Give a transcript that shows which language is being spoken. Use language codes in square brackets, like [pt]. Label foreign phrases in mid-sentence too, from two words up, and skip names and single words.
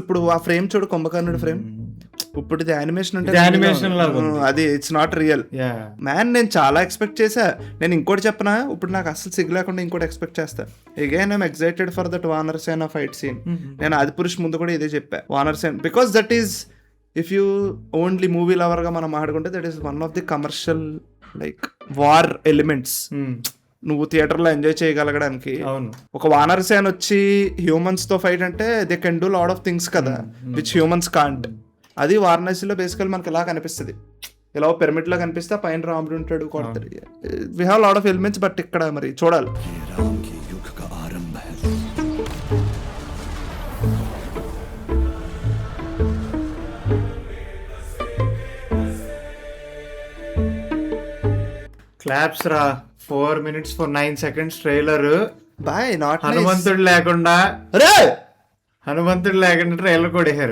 [te] ఇప్పుడు ఆ ఫ్రేమ్ చూడు, కుంభకర్ణుడు ఫ్రేమ్, ఇప్పుడు ఇది యానిమేషన్ అంటే అది [en] it's not real man. [te] నేను చాలా ఎక్స్పెక్ట్ చేసా. నేను ఇంకోటి చెప్పనా, ఇప్పుడు నాకు అసలు సిగ్గు లేకుండా ఇంకోటి ఎక్స్పెక్ట్ చేస్తా. [en] again I'm excited for that [te] వానరసేన [en] fight scene. [te] నేను ఆదిపురుష్ ముందు కూడా ఇదే చెప్పా, వానరసేన, [en] because that is if you only movie lover [te] గా మనం ఆడుకుంటే [en] that is one of the commercial like war elements [te] నువ్వు థియేటర్ లో ఎంజాయ్ చేయగలగడానికి. ఒక వానరసేన వచ్చి హ్యూమన్స్ తో ఫైట్ అంటే [en] they can do lot of things [te] కదా [en] which humans can't. [te] అది వారణాసిలో బేసికల్ మనకి ఇలా కనిపిస్తుంది, ఇలా పిరమిడ్ లా కనిపిస్తే పైన రాముడు ఉంటాడు కొడతాడు. [en] we have lot of elements, but [te] ఇక్కడ మరి చూడాలి. [hi] राम के युग का आरंभ है. [te] క్లాప్స్ రా. [en] 4 minutes for 9 seconds ట్రైలర్. boy not [te] హనుమంతుడు లేకుండా ట్రైలర్ కొడేశారు.